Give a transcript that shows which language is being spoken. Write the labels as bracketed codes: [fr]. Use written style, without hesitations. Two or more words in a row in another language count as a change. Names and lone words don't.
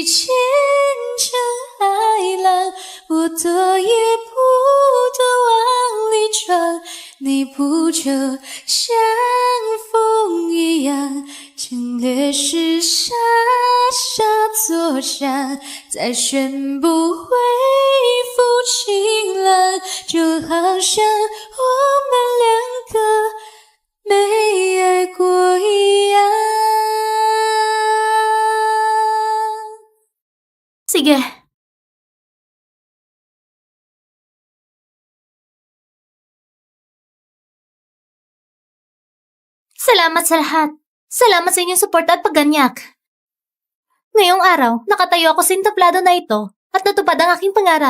[zh] 千丈海浪，我躲也不躲往里闯，你不就像风一样，侵略时傻傻坐下，再宣布恢复晴朗，就好像我们两个没爱过一样。” [tl] Sige. Salamat sa lahat. Salamat sa inyong suporta at pagganyak. Ngayong araw, nakatayo ako sa entablado na ito at natupad ang aking pangarap.